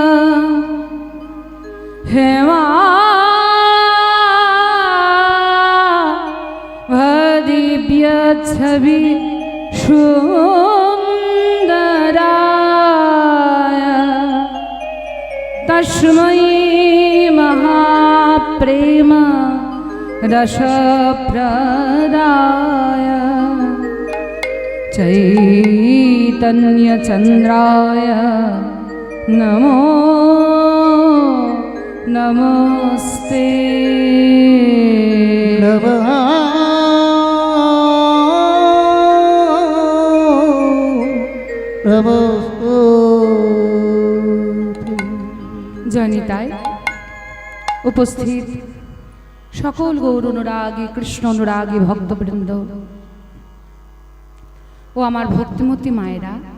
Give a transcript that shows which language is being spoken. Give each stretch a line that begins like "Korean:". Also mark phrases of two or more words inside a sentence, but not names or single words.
Sanskrit: হেমা দিব্য ছবি সুন্দরায় তস্मै মহাপ্রেম रसप्रदाय चैतन्यचन्द्राय नमो नमस्ते নমঃ
Bangla: জানি তাই উপস্থিত সকল গৌর অনুরাগী কৃষ্ণ অনুরাগী ভক্তবৃন্দ ও আমার ভক্তিমতী মায়েরা,